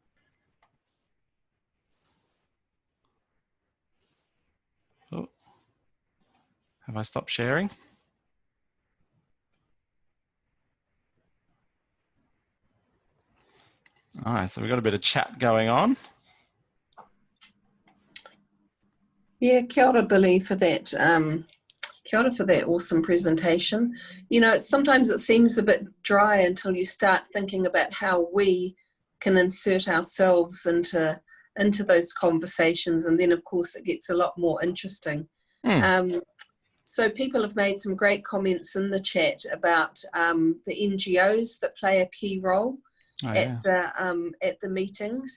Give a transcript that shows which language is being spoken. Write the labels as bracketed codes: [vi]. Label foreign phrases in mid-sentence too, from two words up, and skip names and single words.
[en] Oh, have I stopped sharing? All right, so we've got a bit of chat going on. Yeah, [mi] kia ora, [en] Billy, for that. [mi] Kia ora [en] for that awesome presentation. You know, sometimes it seems a bit dry until you start thinking about how we can insert ourselves into those conversations, and then of course it gets a lot more interesting. So people have made some great comments in the chat about the NGOs that play a key role at the meetings.